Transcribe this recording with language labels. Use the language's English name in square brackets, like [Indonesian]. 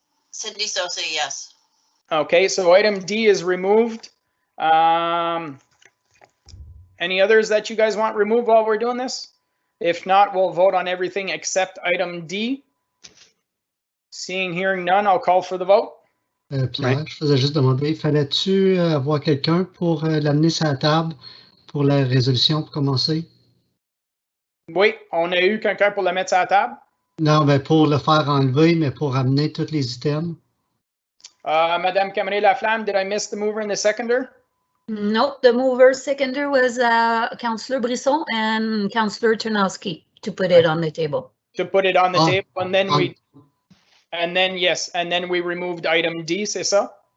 [English] Cindy Sosa, yes. Okay, so item D is removed. Any others that you guys want removed while we're doing this? If not, we'll vote on everything except item D. Seeing, hearing none, I'll call for the vote. [French] Pierre, je faisais juste demander, fallait-tu avoir quelqu'un pour l'amener sur la table pour la résolution pour commencer? Oui, on a eu quelqu'un pour le mettre sur la table. Non, mais pour le faire enlever, mais pour amener tous les items. [English] Madame Cameron-Laflamme, did I miss the mover and the seconder? Nope, the mover seconder was Councillor Brisson and Councillor Tarnowski to put it on the table. To put it on the table, and then we removed item D, [French] c'est ça?